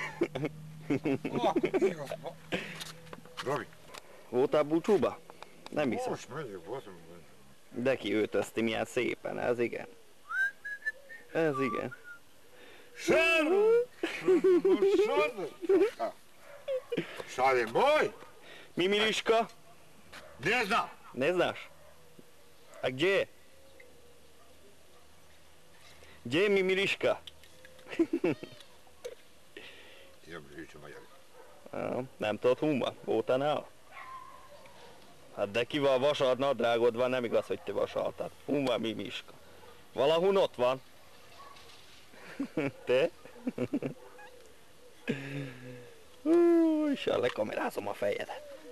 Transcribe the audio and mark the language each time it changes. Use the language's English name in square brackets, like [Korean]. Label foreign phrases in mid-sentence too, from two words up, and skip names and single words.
[Hungarian] Robi. Voltál búcsúba? Nem hiszem. Most megyek, baszom. De kiöltözti milyen szépen, ez igen. Ez igen. Sáru! Sáru! Moj! Mimiriška? [Croatian] Ne znam! Ne znaš? A gdje je? Gdje je Mimiriška? [Hungarian] Idem hűtsem magyar. Nem tudod, hol van? Voltál nála? Hát de kivel vasalt nadrágod van, nem igaz, hogy te vasaltad. Hol van Mimiriška? Valahol ott van. Te? És lekamerázom a fejedet.